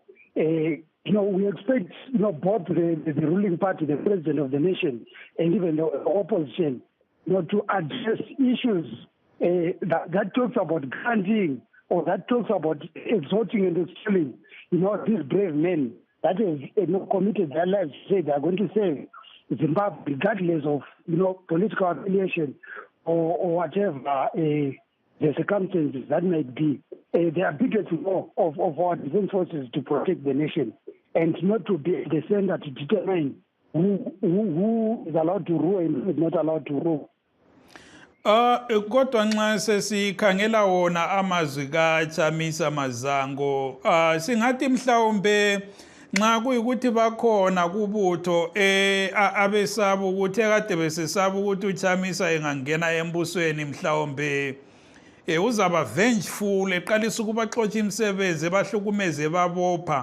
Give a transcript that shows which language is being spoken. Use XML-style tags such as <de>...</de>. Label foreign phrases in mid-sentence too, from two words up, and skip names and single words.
<en>We expect, both the ruling party, the president of the nation, and even the opposition, to address issues that talks about granting or that talks about exhorting and instilling, these brave men that have committed their lives to say they are going to save Zimbabwe, regardless of, political affiliation or whatever the circumstances that might be. they are bigots more of our defense forces to protect the nation and not to be the center to determine who is allowed to rule and who is not allowed to rule.</en> <nd>Kodwa nxa sesikhangela wona amazwi kaChamisa Mazango, singathi mhlawumbe nxa kuyikuthi bakhona kubutho abesaba ukuthi ekade besesaba ukuthi uChamisa engangena embusweni mhlawumbe uzaba vengeful eqalisa ukubaxotsha imisebenzi bahlukumeze babopha.</nd>